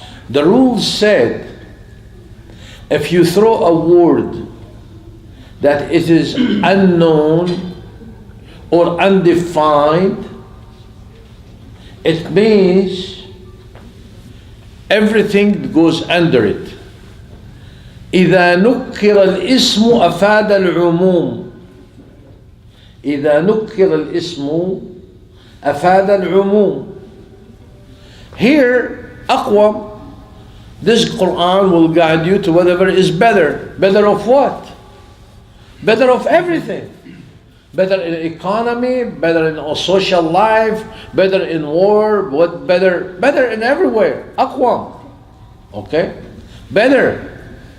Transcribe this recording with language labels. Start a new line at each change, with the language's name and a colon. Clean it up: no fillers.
English: The rule said, if you throw a word that it is unknown or undefined, it means everything goes under it.
Arabic: إذا نكر الاسم أفاد العموم. إذا نكر الاسم أفاد العموم.
English: Here, أقوم, this Quran will guide you to whatever is better. Better of what? Better of everything. Better in economy, better in social life, better in war, better in everywhere. Aqwam. Okay? Better.